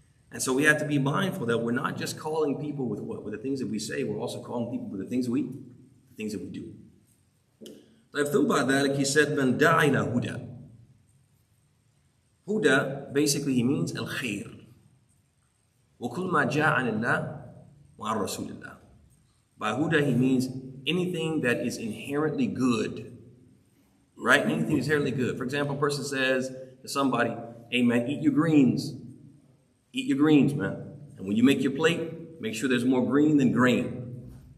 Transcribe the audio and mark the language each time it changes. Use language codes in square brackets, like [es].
[en] And so we have to be mindful that we're not just calling people with what? With the things that we say, we're also calling people with the things that we do. طيب through by that, he said, [ar] من دعا إلى هدى. [en] Huda, basically he means al-khair. [ar] وكل ما جاء عن الله وعن رسول الله. [en] By huda he means anything that is inherently good. Right? Anything is inherently good. For example, a person says to somebody, hey man, eat your greens. Eat your greens, man. And when you make your plate, make sure there's more green than grain.